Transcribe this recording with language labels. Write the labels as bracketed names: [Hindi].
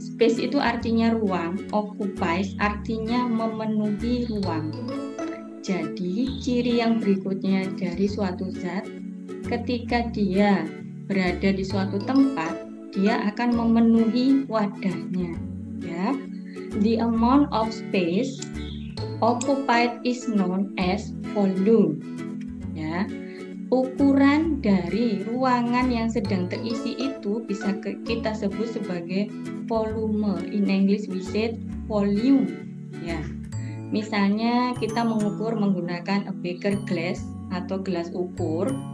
[Indonesian] space itu artinya ruang, occupies artinya memenuhi ruang. Jadi, ciri yang berikutnya dari suatu zat, ketika dia berada di suatu tempat, dia akan memenuhi wadahnya. [English] Ya, the amount of space occupied is known as volume. [Indonesian] Ya, ukuran dari ruangan yang sedang terisi itu bisa kita sebut sebagai volume. [English] In English we say volume. [Indonesian] Ya. Misalnya kita mengukur menggunakan a beaker glass atau gelas ukur.